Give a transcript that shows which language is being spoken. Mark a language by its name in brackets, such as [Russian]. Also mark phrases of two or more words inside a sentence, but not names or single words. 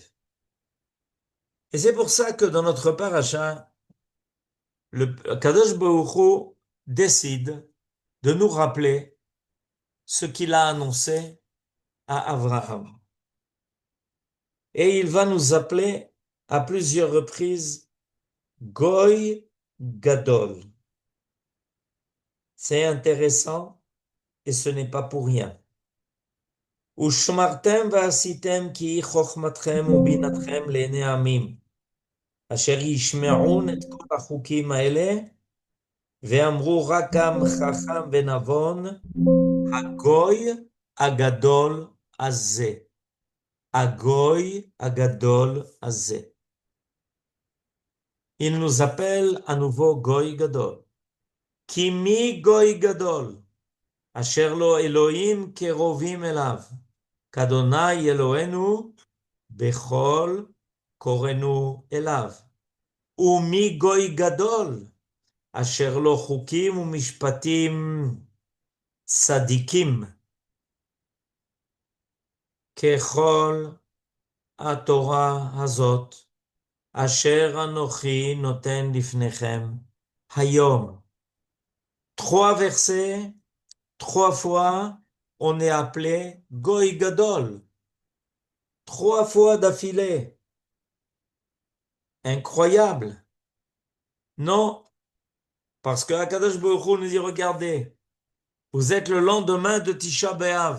[French] Et c'est pour ça que dans notre paracha, le [Hebrew] קדוש ברוך הוא [French] décide de nous rappeler ce qu'il a annoncé à Abraham. Et il va nous appeler à plusieurs reprises [Hebrew] גוי גדול. [French] C'est intéressant et ce n'est pas pour rien. [Hebrew] ושמרתם ועשיתם כי חוכמתכם ובינתכם לעיני העמים, אשר ישמעון את כל החוקים האלה, ואמרו רק עם חכם ונבון, הגוי הגדול הזה. הגוי הגדול הזה. [French] Il nous appelle à nouveau [Hebrew] גוי גדול. כי מי גוי גדול, אשר לו אלוהים קרובים אליו, כאדוני אלוהינו, בכל קוראנו אליו. ומי גוי גדול, אשר לו חוקים ומשפטים צדיקים, ככל התורה הזאת, אשר אנוכי נותן לפניכם היום. [French] 3 versets, 3 fois, on est appelé [Hebrew] גוי גדול. [French] 3 fois d'affilée. Incroyable. Non, parce que [Hebrew] הקדוש ברוך הוא [French] nous dit, regardez, vous êtes le lendemain de Tisha B'Av.